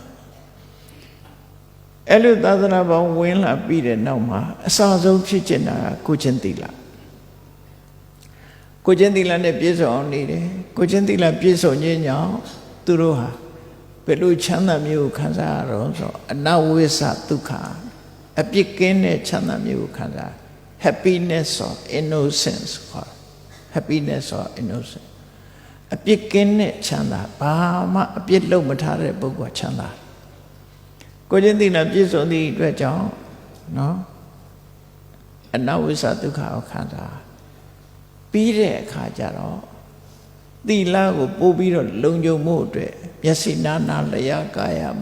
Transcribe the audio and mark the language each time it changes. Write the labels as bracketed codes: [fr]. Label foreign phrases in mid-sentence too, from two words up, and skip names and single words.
[my] အဲ့လိုသာသနာ့ဘောင်ဝင်လာပြီးတဲ့နောက်မှာအစဆုံးဖြစ်ကျင်တာကိုချင်းသီလကိုချင်းသီလနဲ့ပြည့်စုံအောင်နေတယ်ကိုချင်းသီလပြည့်စုံခြင်းကြောင့်သူတို့ဟာဘယ်လိုချမ်းသာမျိုးကိုခံစားရတော့ဆိုအနဝိသဒုက္ခအပြစ်ကင်းတဲ့ချမ်းသာမျိုးကိုခံစား [en] happiness of innocence [my] ခေါ် [en] happiness of innocence [my] အပြစ်ကင်း တဲ့ချမ်းသာဘာမှအပြစ်လုပ်မထားတဲ့ပုဂ္ဂိုလ်ချမ်းသာကိုချင်းသီလပြည့်စုံသည့်အတွက်ကြောင့်နော်အနဝိသဒုက္ခကိုခံစားပြီးတဲ့အခါကျတော့သီလကိုပို့ပြီးတော့လုံခြုံမှုအတွက်မျက်စိနာနာလျာကာယမ